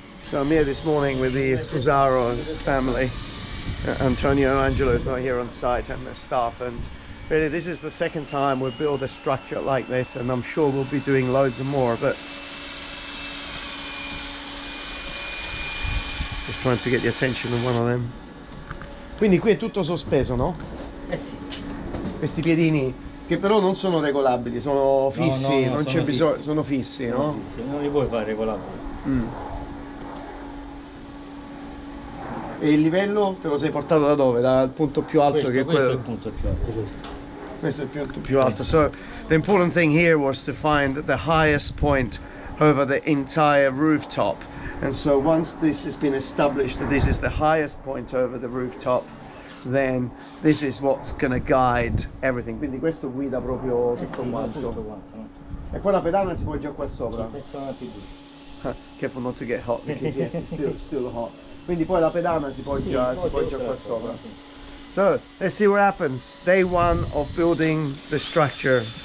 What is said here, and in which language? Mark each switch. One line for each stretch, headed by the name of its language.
English: So I'm here this morning with the Fusaro family. Antonio and Angelo is not here on site, and the staff, and really this is the second time we've built a structure like this, and I'm sure we'll be doing loads more, but just trying to get the attention of one of them.
Italian: Quindi qui è tutto sospeso, no? Eh sì. Questi piedini che però non sono regolabili, sono fissi, no, non c'è bisogno, sono fissi, Sono no? fissi, non li puoi fare regolabili. E il livello te lo sei portato da dove? Dal punto più alto Questo, questo quello? è il punto più alto. Questo è il punto più alto.
English: So the important thing here was to find the highest point over the entire rooftop. And so once this has been established that this is the highest point over the rooftop, then this is what's going to guide everything.
Italian: Quindi questo guida proprio tutto quanto. Tutto quanto, no? E poi la pedana si poggia qua sopra. Personati tu.
English: Careful not to get hot, because yes, it's still hot.
Italian: Quindi poi la pedana si poggia qua sopra.
English: So let's see what happens. Day 1 of building the structure.